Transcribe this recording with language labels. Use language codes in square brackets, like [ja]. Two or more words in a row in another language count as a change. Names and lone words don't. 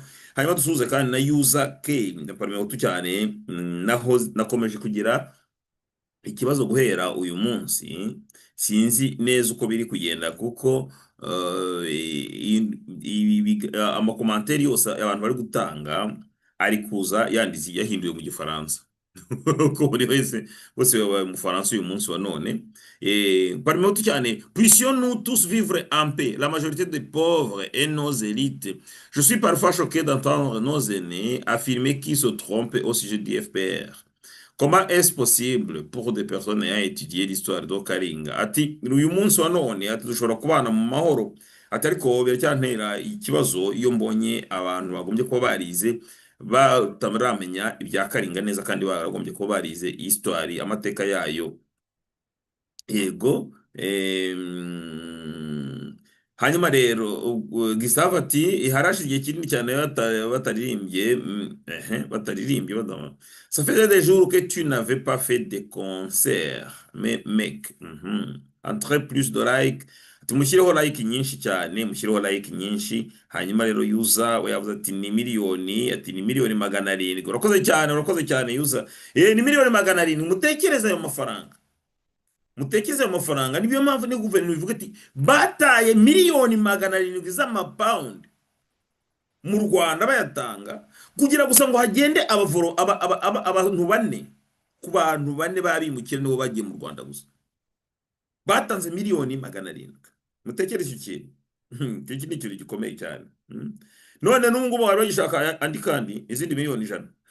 [rw] Hanyuma dusuhuze kandi na User K Parme Hutu cyane naho nakomeje kugira ikibazo guhera uyu munsi sinzi neza uko biri kugenda kuko amakomentari yose abantu bari gutanga ari kuza yandize yahinduye mu gifaransa ko buri wese bose babaye mu Faransa uyu munsi wa none [fr] parmi tout [rw] cyane [fr] puissions-nous tous vivre en paix la majorité des pauvres et nos élites. Je suis parfois choqué d'entendre nos aînés affirmer qu'ils se trompent au sujet du FPR. Comment est-ce possible pour des personnes ayant étudié l'histoire de Karinga? [rw] Ati uyu munsi wa none ati dushobora kubana mu mahoro ati ariko biracyantera ikibazo iyo mbonye abantu bagombye kuba barize bataramenya ibya Karinga neza kandi baragombye kuba barize histoire amateka yayo. Yego hanyuma rero Gustave ati harashi igihe kinini cyane bataririmbye [fr] ça faisait des jours que tu n'avais pas fait de concert mais mec entre plus de like [rw] tumushyireho like nyinshi cyane mushireho like nyinshi hanyuma rero User we yavuze ati ni miliyoni 700,000 urakoze cyane User ni miliyoni 700,000 mutekereza ayo mafaranga niyo mpamvu ni guverinoma ivuga ati bataye miliyoni 700,000 z'amapound mu Rwanda bayatanga kugira gusa ngo hagende abantu bane ku bantu bane babimukira nibo bagiye mu Rwanda gusa batanze miliyoni 700,000 mutekereze ikintu iki ni ikintu gikomeye cyane none n'ubwo bari bagishaka andi kandi izindi miliyoni 100.